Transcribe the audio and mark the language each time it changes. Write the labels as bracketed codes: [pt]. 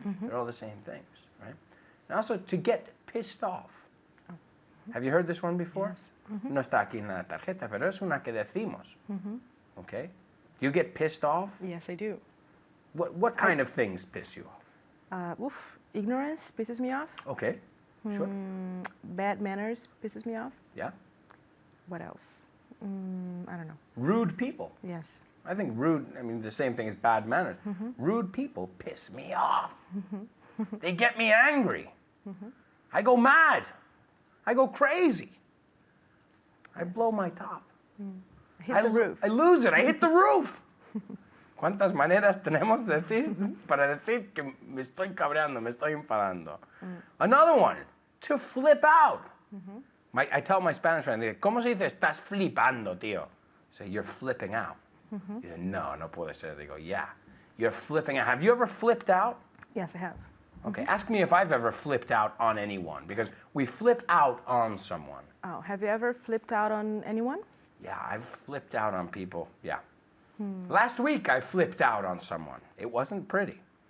[en] They're all the same things, right? And also to get pissed off. Have you heard this one before? Yes. [es] No está aquí en la tarjeta, pero es una que decimos. [en] Okay? Do you get pissed off? Yes, I do. What kind of things piss you off? Ignorance pisses me off. Okay, sure. Bad manners pisses me off. Yeah. What else? I don't know. Rude people. Yes. I think rude, I mean, the same thing as bad manners. Rude people piss me off. They get me angry. I go mad. I go crazy. I blow my top. Hit the roof. I lose it. I hit the roof. [es] ¿Cuántas maneras tenemos de decir para decir que me estoy cabreando, me estoy enfadando? [en] Another one, to flip out. I tell my Spanish friend, [es] ¿cómo se dice estás flipando, tío? [en] Say, you're flipping out. He said, [es] no puede ser. [en] They go, yeah, you're flipping out. Have you ever flipped out? Yes, I have. Okay, ask me if I've ever flipped out on anyone, because we flip out on someone. Oh, have you ever flipped out on anyone? Yeah, I've flipped out on people, yeah. Last week I flipped out on someone. It wasn't pretty.